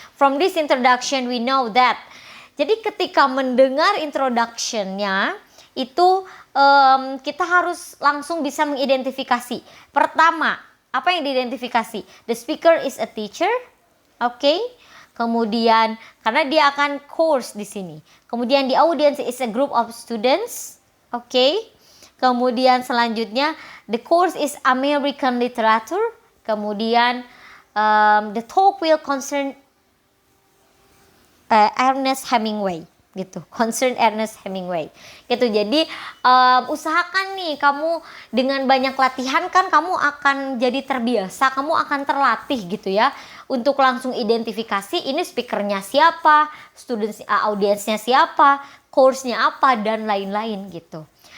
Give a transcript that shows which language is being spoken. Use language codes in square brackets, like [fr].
[en] From this introduction we know that. [id] Jadi ketika mendengar introductionnya itu kita harus langsung bisa mengidentifikasi. Pertama, apa yang diidentifikasi? [en] The speaker is a teacher, [id] oke. Kemudian karena dia akan course di sini. [en] Kemudian the audience is a group of students, oke. Kemudian selanjutnya the course is American literature. Kemudian the talk will concern Ernest Hemingway, [id] gitu. Concern Ernest Hemingway gitu. Jadi usahakan nih kamu dengan banyak latihan kan kamu akan jadi terbiasa, kamu akan terlatih gitu ya untuk langsung identifikasi ini speakernya siapa, audiensnya siapa, course-nya apa dan lain-lain gitu.